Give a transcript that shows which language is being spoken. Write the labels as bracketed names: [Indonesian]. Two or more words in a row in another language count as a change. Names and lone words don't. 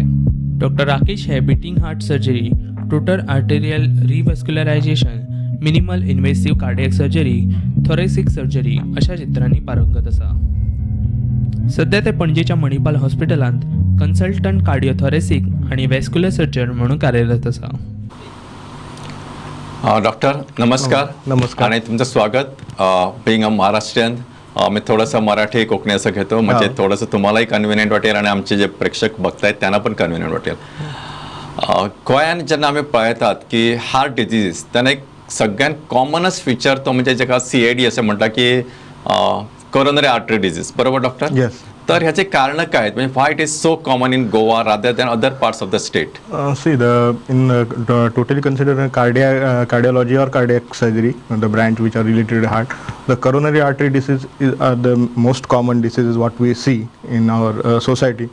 [Konkani] डॉक्टर राकेश हे [English] beating heart surgery, total arterial revascularization, minimal invasive cardiac surgery, thoracic surgery [Konkani] अशा क्षेत्रांनी पारंगत आसा. सध्या ते पणजेच्या मणिपाल हॉस्पिटलांत [English] consultant cardiothoracic [Konkani] आणि [English] vascular surgeon [Konkani] म्हणून कार्यरत आसा. डॉक्टर नमस्कार. नमस्कार [Marathi] आणि तुमचं स्वागत. [English] being a Maharashtrian [Marathi] मी थोडंसं मराठी कोकणी असं घेतो, म्हणजे थोडंसं तुम्हालाही कन्व्हिनियंट वाटेल आणि आमचे जे प्रेक्षक बघतायत त्यांना पण कन्व्हिनियंट वाटेल. [Konkani] गोंयान जेन्ना आमी पळयतात की [English] heart disease, [Marathi] त्यांना एक सगळ्यात कॉमनस्ट फीचर तो म्हणजे जेका CAD असे म्हणतात की [English] coronary artery disease, [Marathi] बरोबर डॉक्टर? येस. तर ह्याचे कारण काय आहेत, म्हणजे [English] why it is so common in Goa rather than other parts of the state? See, totally considered cardiology or cardiac surgery, the branch which are related to heart, the coronary artery disease is the most common diseases what we see in our society.